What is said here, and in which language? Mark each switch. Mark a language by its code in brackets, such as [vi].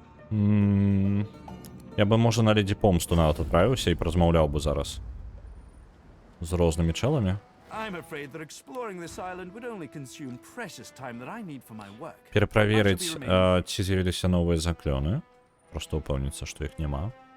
[be] Я бы, можа, на леді помсту нават адправіўся і празмаўляў бы зараз з рознымі чэламі. [en] I'm afraid that exploring this island would only consume precious time that I need for my work. [be] Пераправерыць, ці з'явіліся новыя заклёны. Просто упэўніцца, што іх няма.